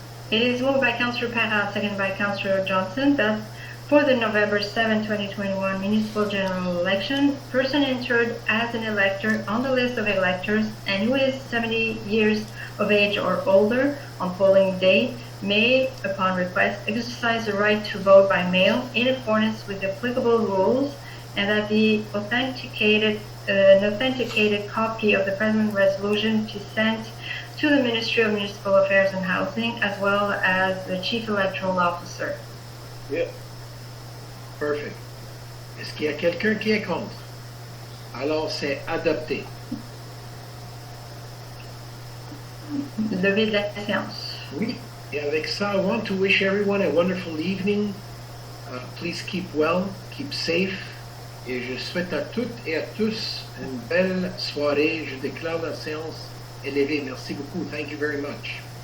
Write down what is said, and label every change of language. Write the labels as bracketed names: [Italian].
[English] It is moved by Councillor Parent, seconded by Councillor Johnson, that for the November 7, 2021 municipal general election, person entered as an elector on the list of electors and who is 70 years of age or older on polling day may, upon request, exercise the right to vote by mail in accordance with the applicable rules, and that the an authenticated copy of the present resolution be sent to the Ministry of Municipal Affairs and Housing, as well as the Chief Electoral Officer. Yeah. Perfect. [French] Est-ce qu'il y a quelqu'un qui est contre? Alors, c'est adopté. Levée de la séance. Oui. Et avec ça, [English] I want to wish everyone a wonderful evening. Please keep well, keep safe. [French] Et je souhaite à toutes et à tous une belle soirée. Je déclare la séance élevée. Merci beaucoup. [English] Thank you very much.